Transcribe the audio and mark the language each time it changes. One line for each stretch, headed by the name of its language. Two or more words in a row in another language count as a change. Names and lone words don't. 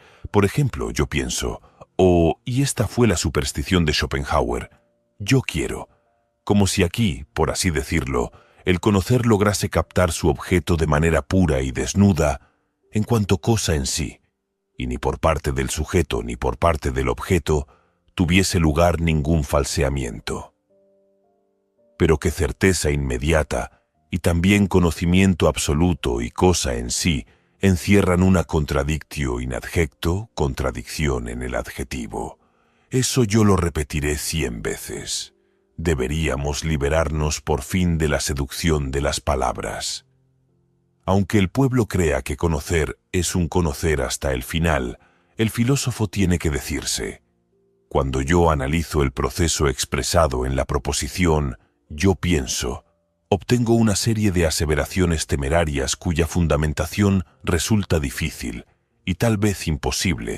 Spanish: Por ejemplo, yo pienso, y esta fue la superstición de Schopenhauer, yo quiero, como si aquí, por así decirlo, el conocer lograse captar su objeto de manera pura y desnuda en cuanto cosa en sí, y ni por parte del sujeto ni por parte del objeto tuviese lugar ningún falseamiento. Pero que certeza inmediata y también conocimiento absoluto y cosa en sí encierran una
Latin: contradictio in adjecto,
Spanish: contradicción en el adjetivo. Eso yo lo repetiré 100 veces. Deberíamos liberarnos por fin de la seducción de las palabras. Aunque el pueblo crea que conocer es un conocer hasta el final, el filósofo tiene que decirse: cuando yo analizo el proceso expresado en la proposición yo pienso, obtengo una serie de aseveraciones temerarias cuya fundamentación resulta difícil y tal vez imposible.